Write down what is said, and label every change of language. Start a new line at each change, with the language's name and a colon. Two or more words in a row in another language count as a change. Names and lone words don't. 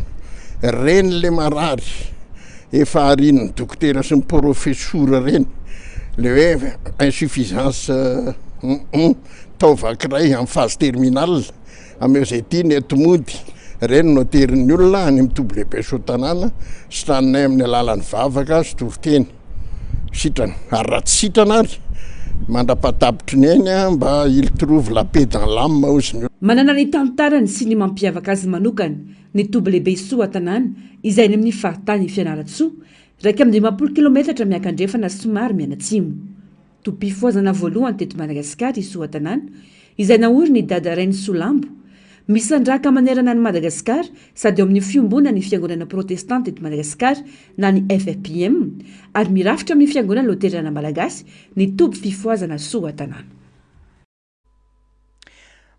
Malagasy: Reny le marary efa harin'ny dokotera sy ny profesora reny le hoe insuffisance taovakiray amin'ny
French: phase terminale
Malagasy: ameo zay ty ny etomody reny no terin'ny olona any amin'ny WB Soatanana sitranay amin'ny alalan'ny vavaka sy toriteny sitrana ary raha tsy sitrana ary mandra-patapitry ny ainy mba
French: il trouve la paix dans l'âme
Malagasy: ozy. Manana ny tantarany sy ny mampiavaka azy manokana ny WB Soatanana izay ny amin'ny faritany Fianarantsoa raika amin'ny 20 kilometatra miakandrefana somary mianatsimo. Topim-pifoazana voalohany teto Madagasikara i Soatanana izay naory ny dada Rainy Solambo misandraka manerana ny Madagasikara sady eo amin'ny fiombona ny fiangonana protestanta eto Madagasikara na ny FFPM ary mirafitra amin'ny fiangonana loterana malagasy ny topim-pifoazana Soatanana.